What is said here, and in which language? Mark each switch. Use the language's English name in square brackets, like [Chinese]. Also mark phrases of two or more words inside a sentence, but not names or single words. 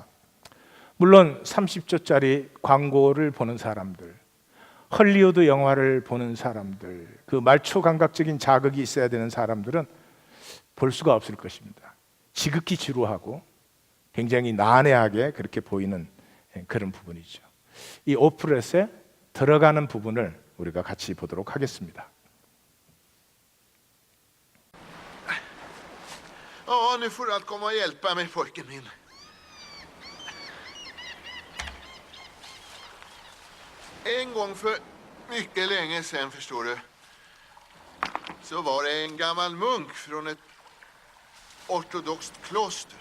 [Korean] 물론 30초짜리 광고를 보는 사람들, 헐리우드 영화를 보는 사람들, 그 말초 감각적인 자극이 있어야 되는 사람들은 볼 수가 없을 것입니다. 지극히 지루하고 굉장히 난해하게 그렇게 보이는 그런 부분이죠. 이 오프렛에 들어가는 부분을 우리가 같이 보도록 하겠습니다. [Swedish] Ja, nu får du allt komma och hjälpa mig, pojken min. En gång för mycket länge sedan, förstår du, så var det en gammal munk från ett ortodoxt kloster.